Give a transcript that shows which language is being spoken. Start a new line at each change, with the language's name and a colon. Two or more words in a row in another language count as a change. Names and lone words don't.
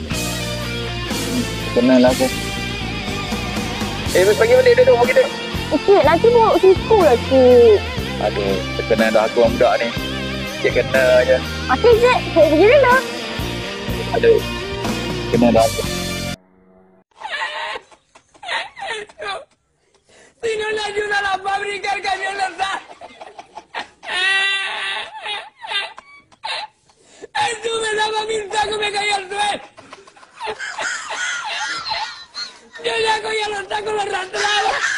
Malay: Kenalah aku. Bagi balik duduk. Cik, nanti bawa siku lah, Cik. Aduh, terkenal dah aku orang budak ni. Cik kena je. Okey, Cik. Saya pergi dulu. Aduh, kena dah aku.
Spanish: Si no le ayudan a fabricar camionetas. Eso me daba pinta que me caía al suelo. Yo ya cogía los tacos, los arrastraba.